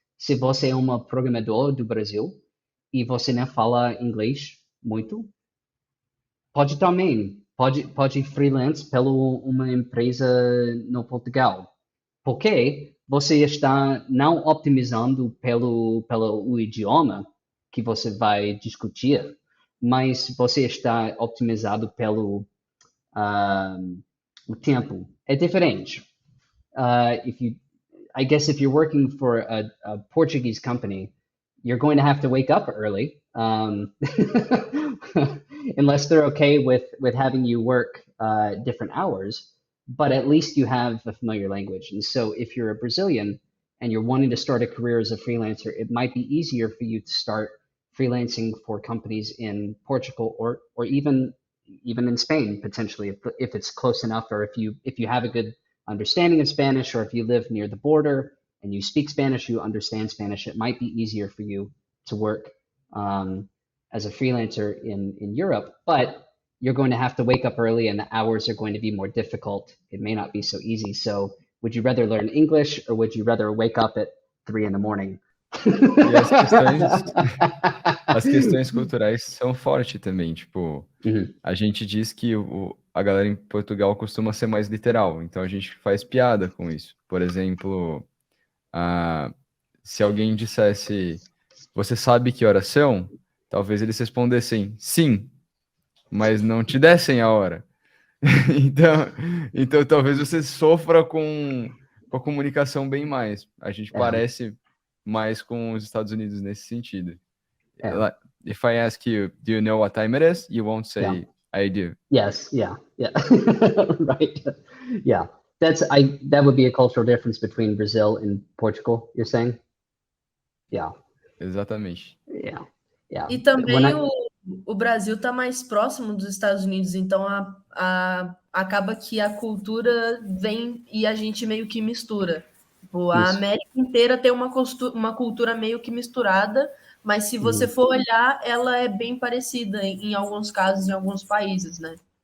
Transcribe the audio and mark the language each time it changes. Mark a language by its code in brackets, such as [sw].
[pt] Se você é um programador do Brasil e você não fala inglês muito, pode ir freelance pela uma empresa no Portugal. Porque você está não optimizando pelo idioma que você vai discutir, mas você está optimizado pelo o tempo. É diferente. [en] I guess if you're working for a Portuguese company, you're going to have to wake up early, unless they're okay with having you work different hours. But at least you have a familiar language. And so if you're a Brazilian and you're wanting to start a career as a freelancer, it might be easier for you to start freelancing for companies in Portugal or even in Spain, potentially, if it's close enough, or if you have a good understanding of Spanish, or if you live near the border and you speak Spanish, you understand Spanish, it might be easier for you to work as a freelancer in Europe. But you're going to have to wake up early and the hours are going to be more difficult. It may not be so easy. So would you rather learn English or would you rather wake up at 3 in the morning? [pt] E as questões culturais são fortes também. Tipo, a gente diz que a galera em Portugal costuma ser mais literal. Então a gente faz piada com isso. Por exemplo, se alguém dissesse, você sabe que horas são? Talvez eles respondessem, sim, mas não te dessem a hora. Então talvez você sofra com a comunicação bem mais. A gente parece mais com os Estados Unidos nesse sentido. [en] If I ask you, do you know what time it is? You won't say, I do. Yes, yeah. Right. Yeah. That would be a cultural difference between Brazil and Portugal, you're saying? Yeah. [pt] Exatamente. [en] Yeah. [pt] E também o Brasil está mais próximo dos Estados Unidos, então acaba que a cultura vem e a gente meio que mistura. Tipo, a América inteira tem uma cultura meio que misturada, mas se você for olhar, ela é bem parecida em alguns casos, em alguns países, né?